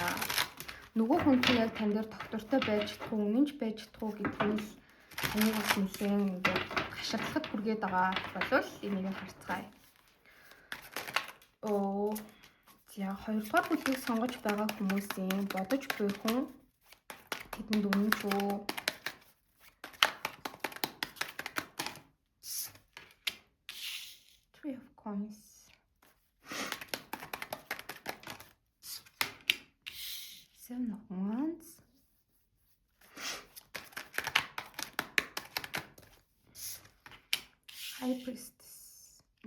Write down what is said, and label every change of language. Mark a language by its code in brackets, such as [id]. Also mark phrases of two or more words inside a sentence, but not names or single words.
[mn] Нөгөө хүн чинь яг тань дээр доктортой байж чадах уу, үнэнч байж чадах уу гэдгийг л таны бас нэлээд ингээд гаширлахад хүргээд байгаа болвол энийг харцгаая. За 2 дугаар бүлгийг сонгож байгаа хүмүүсийн бодож буй хүн тэдэнд үнэнч үү? [en] Three of Coins. Seven of Wands. High Priestess.